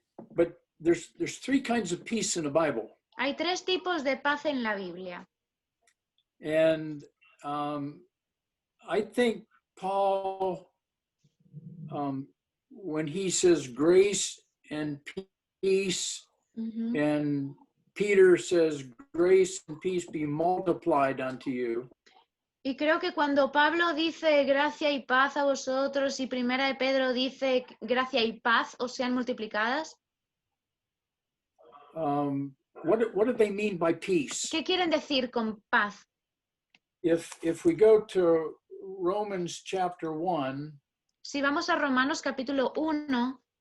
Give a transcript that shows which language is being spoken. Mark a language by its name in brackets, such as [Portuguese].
[English] But there's three kinds of peace in the Bible. [Spanish] Hay tres tipos de paz en la Biblia. [English] And I think Paul, when he says grace and peace, and Peter says grace and peace be multiplied unto you. [Spanish] Y creo que cuando Pablo dice gracia y paz a vosotros y Primera de Pedro dice gracia y paz os sean multiplicadas. [English] What do they mean by peace? [Spanish] ¿Qué quieren decir con paz? [English] If we go to Romans chapter 1. [Spanish] Si vamos a Romanos capítulo 1.